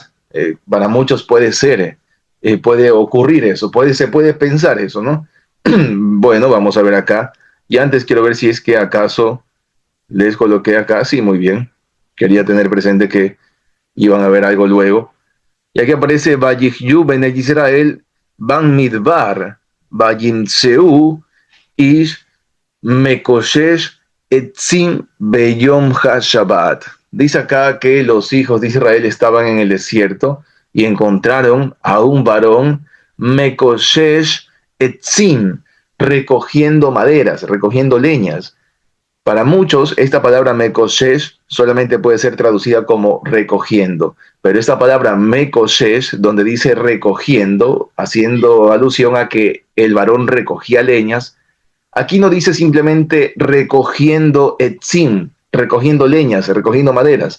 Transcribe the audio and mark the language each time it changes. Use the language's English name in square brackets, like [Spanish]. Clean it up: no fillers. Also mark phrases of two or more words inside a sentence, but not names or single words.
[Spanish] Para muchos puede ser, puede ocurrir eso, se puede pensar eso, ¿no? Bueno, vamos a ver acá. Y antes quiero ver si es que acaso les coloqué acá. Sí, muy bien. Quería tener presente que iban a ver algo luego. Y aquí aparece [Hebrew] ויהיו בני ישראל במדבר וימצאו איש מקושש עצים ביום השבת. [Spanish] Dice acá que los hijos de Israel estaban en el desierto y encontraron a un varón [Hebrew] מקושש עצים, [Spanish] recogiendo maderas, recogiendo leñas. Para muchos, esta palabra mekoshesh solamente puede ser traducida como recogiendo, pero esta palabra mekoshesh, donde dice recogiendo, haciendo alusión a que el varón recogía leñas, aquí no dice simplemente recogiendo etzim, recogiendo leñas, recogiendo maderas.